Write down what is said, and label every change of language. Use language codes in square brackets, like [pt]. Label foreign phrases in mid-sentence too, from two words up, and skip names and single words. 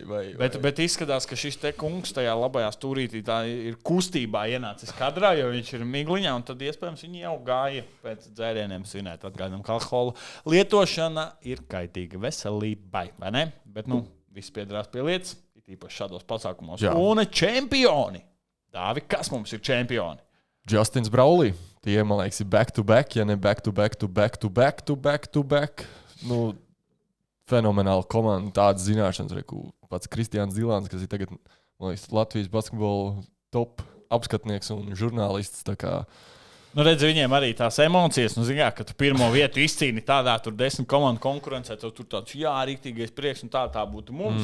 [lv] Bet izskatās, ka šis te kungs tajā labajā stūrītī tā ir kustībā ienācis kadrā, jo viņš ir migliņā, un tad iespējams viņi jau gāja pēc dzērieniem svinēt. Atgādinām, ka alkohola lietošana ir kaitīga veselībai, vai ne? Bet, viss piedrās pie lietas, it īpaši šādos pasākumos. Jā. Un čempioni! Dāvi, kas mums ir čempioni? Justins Braulī. Tie, man liekas, ir [en] back-to-back, [lv] ja ne [en] back-to-back. [lv] Fenomenāla komanda, tādas zināšanas. Pats Kristiāns Zilāns, kas ir tagad, man liekas, Latvijas basketbola top apskatnieks un žurnālists. Tā kā Nu, redz, viņiem arī tās emocijas, zināt, ka tu pirmo vietu izcīni tādā 10 komandu konkurencē, tad tur tāds, rīktīgais prieks, un tā būtu mums.